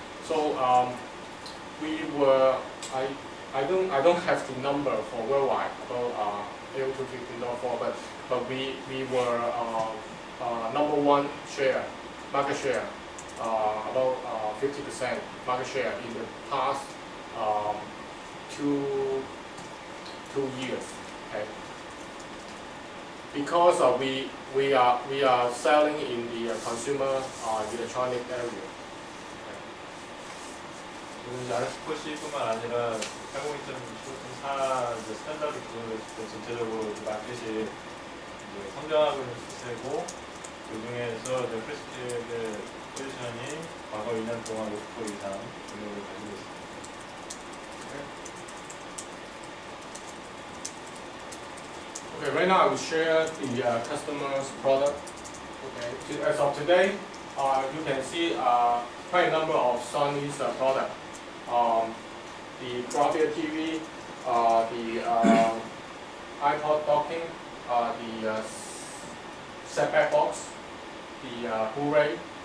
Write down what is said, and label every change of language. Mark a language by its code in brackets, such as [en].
[en] So we were I don't have the number for worldwide about AO2 15.4, but we were number one market share, about 50% market share in the past 2 years. Okay. Because we are selling in the consumer electronic area. [ko] RF4CE뿐만 아니라 802.15.4 스탠다드 기준으로 전체적으로 마켓이 성장하고 있는 추세고, 그 중에서 프리스케일의 포지션이 과거 2년 동안 50% 이상 능력을 가지고 있습니다. [en] Okay, right now I will share the customer's product. Okay, as of today, you can see quite a number of Sony's products. The Bravia TV, the iPod docking, the set-back box, the Blu-ray.